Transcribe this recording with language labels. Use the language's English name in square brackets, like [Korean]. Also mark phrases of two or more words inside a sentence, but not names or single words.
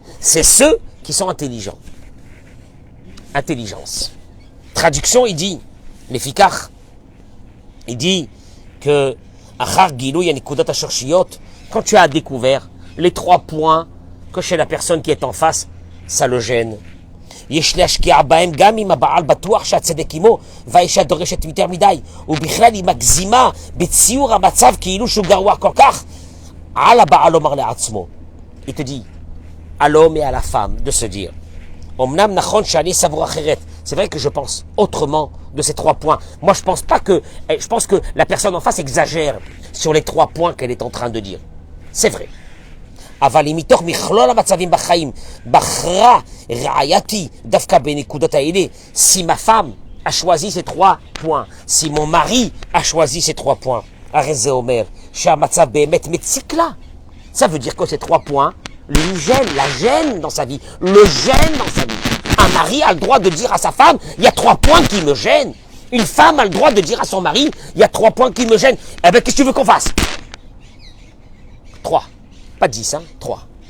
[French] C'est ceux qui sont intelligents. Intelligence. Traduction, il dit, les ficars, il dit que que quand tu as découvert les 3 points que chez la personne qui est en face, ça le gêne. [Hebrew] יש להשקיע בהם גם אם הבעל בטוח שהצדק עמו והאישה דורשת יותר מדי ובכלל היא מגזימה בציור המצב כאילו שהוא גרוע כל כך על הבעל לומר לעצמו. [French] Il te dit à l'homme et à la femme de se dire [Hebrew] אמנם נכון שאני סבור אחרת, [French] c'est vrai que je pense autrement de ces 3 points. Moi je pense que la personne en face exagère sur les 3 points qu'elle est en train de dire. C'est vrai. [Hebrew] אבל אם מתוך מכלול המצבים בחיים בחרה רעייתי דווקא בנקודות האלה, [French] si ma femme a choisi ces 3 points, si mon mari a choisi ces 3 points, [Hebrew] הרי זה אומר שהמצב באמת מציק לה. [French] Ça veut dire que ces 3 points lui gênent, la gêne dans sa vie, le gêne dans sa vie. Un mari a le droit de dire à sa femme, il y a 3 points qui me gênent. Une femme a le droit de dire à son mari, il y a 3 points qui me gênent. Eh bien, qu'est-ce que tu veux qu'on fasse? 3. Pas 10, hein, 3.